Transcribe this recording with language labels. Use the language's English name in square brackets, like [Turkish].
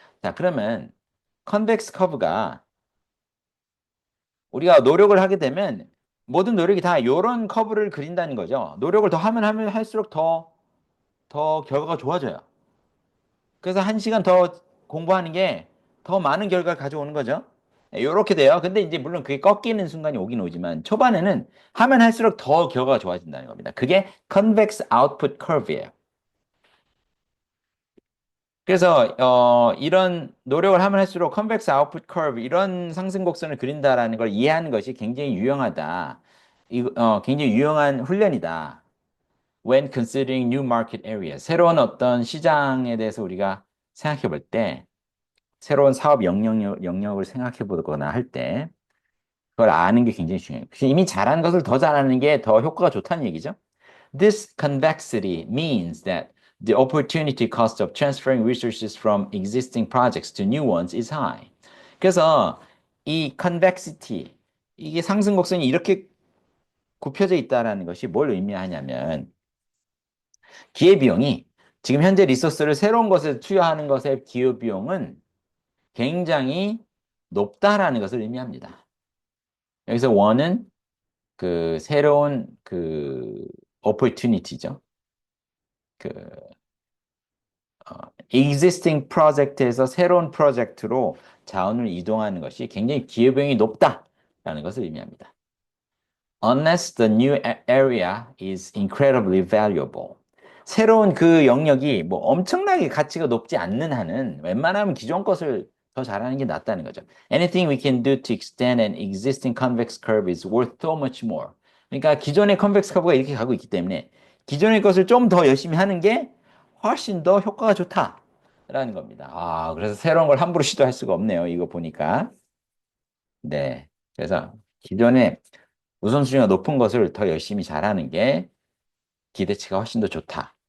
[Korean] 자, 그러면 convex 커브가 우리가 노력을 하게 되면 모든 노력이 다 요런 커브를 그린다는 거죠. 노력을 더 하면 할수록 더 결과가 좋아져요. 그래서 한 시간 더 공부하는 게 더 많은 결과를 가져오는 거죠. 이렇게 돼요. 근데 이제 물론 그게 꺾이는 순간이 오긴 오지만 초반에는 하면 할수록 더 결과가 좋아진다는 겁니다. 그게 convex output curve예요. 그래서 이런 노력을 하면 할수록 convex output curve 이런 상승 곡선을 그린다라는 걸 이해하는 것이 굉장히 유용하다. 굉장히 유용한 훈련이다. [English] When considering new market areas. [Korean] 새로운 어떤 시장에 대해서 우리가 생각해 볼 때 새로운 사업 영역을 생각해 보거나 할 때 그걸 아는 게 굉장히 중요해요. 이미 잘하는 것을 더 잘하는 게 더 효과가 좋다는 얘기죠. [English] This convexity means that the opportunity cost of transferring resources from existing projects to new ones is high. [Korean] 그래서 이 convexity, 이게 상승 곡선이 이렇게 굽혀져 있다는 것이 뭘 의미하냐면 기회비용이 지금 현재 리소스를 새로운 것에 투여하는 것의 기회비용은 굉장히 높다라는 것을 의미합니다. 여기서 원은 그 새로운 그 opportunity죠. 그 existing 프로젝트에서 새로운 프로젝트로 자원을 이동하는 것이 굉장히 기회비용이 높다라는 것을 의미합니다. [English] Unless the new area is incredibly valuable. [Korean] 새로운 그 영역이 뭐 엄청나게 가치가 높지 않는 한은 웬만하면 기존 것을 더 잘하는 게 낫다는 거죠. [English] Anything we can do to extend an existing convex curve is worth so much more. [Korean] 그러니까 기존의 convex 커브가 이렇게 가고 있기 때문에 기존의 것을 좀 더 열심히 하는 게 훨씬 더 효과가 좋다라는 겁니다. 아, 그래서 새로운 걸 함부로 시도할 수가 없네요. 이거 보니까. 네. 그래서 기존에 우선순위가 높은 것을 더 열심히 잘하는 게 기대치가 훨씬 더 좋다.